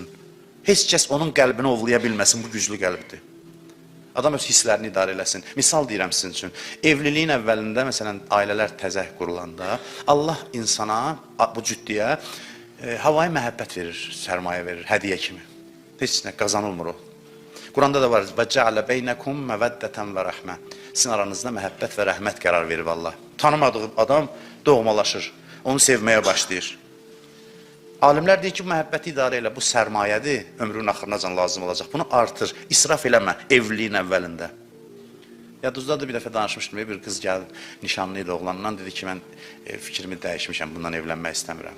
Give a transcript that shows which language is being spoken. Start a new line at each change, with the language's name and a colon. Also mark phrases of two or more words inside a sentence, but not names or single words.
Azerbaijani: Heç kəs onun qəlbini ovlaya bilməsin, bu güclü qəlbdir. Adam öz hisslərini idarə eləsin. Misal deyirəm sizin üçün. Evliliyin əvvəlində, məsələn, ailələr təzəh qurulanda, Allah insana, bu cüddüyə, havayı məhəbbət verir, sərmayə verir, hədiyə kimi. Heç nə, qazanılmır o. Quranda da var,
Arabic: وَجَعَلَ بَيْنَكُمْ مَوَدَّةً وَرَحْمَةً
Azerbaijani: Sizin aranızda məhəbbət və rəhmət qərar verib Allah. Tanımadığı adam doğmalaşır, onu sevməyə başlayır. Alimlər deyir ki, bu məhəbbəti idarə elə, bu sərmayədir, ömrünün axırınacan lazım olacaq. Bunu artır, israf eləmə evliliyin əvvəlində. Yadınızdadır, bir dəfə danışmışdım, bir qız gəldi, nişanlı idi oğlandan, dedi ki, mən fikrimi dəyişmişəm, bundan evlənmək istəmirəm.